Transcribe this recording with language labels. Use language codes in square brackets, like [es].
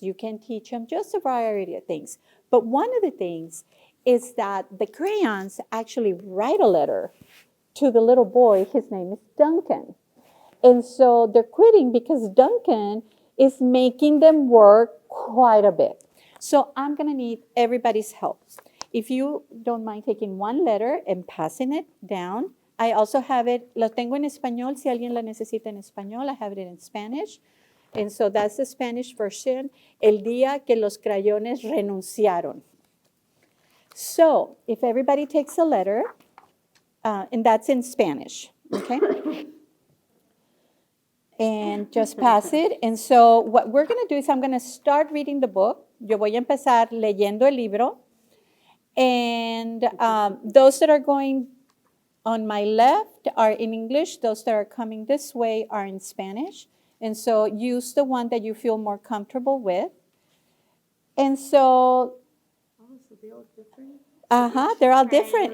[en] You can teach them just a variety of things. But one of the things is that the crayons actually write a letter to the little boy. His name is Duncan. And so they're quitting because Duncan is making them work quite a bit. So I'm going to need everybody's help. If you don't mind taking one letter and passing it down. I also have it, [es] lo tengo en español, si alguien la necesita en español, [en] I have it in Spanish. And so that's the Spanish version, [es] el día que los crayones renunciaron. [en] So if everybody takes a letter, and that's in Spanish, okay? And just pass it. And so what we're going to do is I'm going to start reading the book. [es] Yo voy a empezar leyendo el libro. [en] And those that are going on my left are in English. Those that are coming this way are in Spanish. And so use the one that you feel more comfortable with. And so, they're all different.